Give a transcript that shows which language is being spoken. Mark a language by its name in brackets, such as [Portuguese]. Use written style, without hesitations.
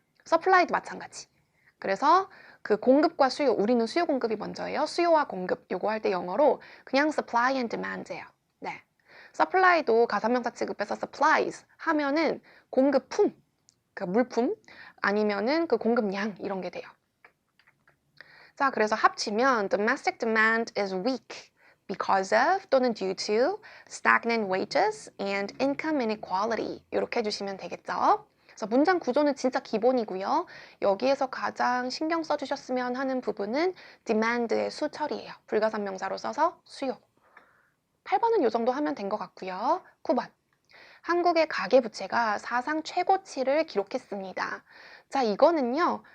[Korean] supply도 마찬가지. 그래서 그 공급과 수요, 우리는 수요 공급이 먼저예요. 수요와 공급 요거 할 때 영어로 그냥 supply and demand예요. 네. supply도 가사명사 취급해서 supplies 하면은 공급품, 그 물품 아니면은 그 공급량 이런 게 돼요. 자, 그래서 합치면 [English] domestic demand is weak. because of 또는 due to stagnant wages and income inequality [Korean] 이렇게 해주시면 되겠죠. 그래서 문장 구조는 진짜 기본이고요. 여기에서 가장 신경 써주셨으면 하는 부분은 demand의 수 처리예요. 불가산 명사로 써서 수요. 8번은 이 정도 하면 된 것 같고요. 9번. 한국의 가계부채가 사상 최고치를 기록했습니다. 자, 이거는요.